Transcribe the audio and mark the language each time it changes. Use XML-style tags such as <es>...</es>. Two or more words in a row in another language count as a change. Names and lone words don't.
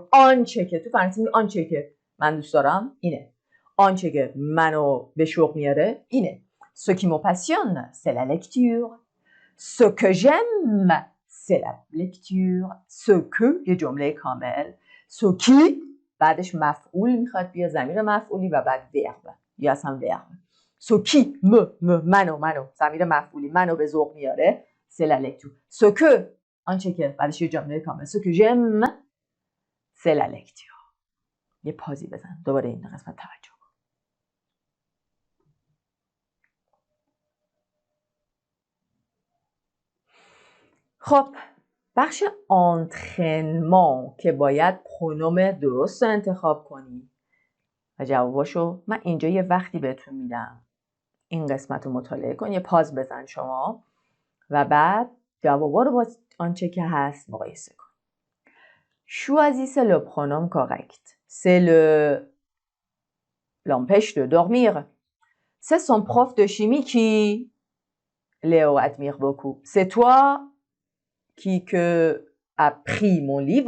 <fa>آنچه که تو فرانسه میگی آنچه که من دوست دارم اینه. آنچه که منو به شوق میاره اینه.</fa> <fr>Ce qui me passionne, c'est la lecture. Ce que j'aime, c'est la lecture. Ce que</fr> <fa>یه جمله کامل.</fa> <fr>Ce qui</fr> <fa>بعدش مفعول میخواد بیا، ضمیر مفعولی و بعد verb یا اصلا verb.</fa> <fr>Ce qui</fr> <fa>منو ضمیر مفعولی منو به ذوق میاره</fa> <fr>c'est la lecture. Ce que</fr> <fa>آنچه که بعدش یه جمله کامل.</fa> <fr>Ce que j'aime c'est la lecture.</fr> <fa>یه پازی بزن دوباره این قسمت توجه کن. خب بخش انترینمان که باید پرونوم درست رو انتخاب کنی و جواباشو من اینجا یه وقتی بهتون میدم، این قسمت رو مطالعه کن، یه پاز بزن شما و بعد جوابا رو با آنچه که هست مقایسه کن.</fa> <fr>Choisissez le pronom correct. C'est l'empêche de dormir. C'est son prof de chimie qui Léo admire beaucoup. C'est toi qui a pris mon livre.</fr>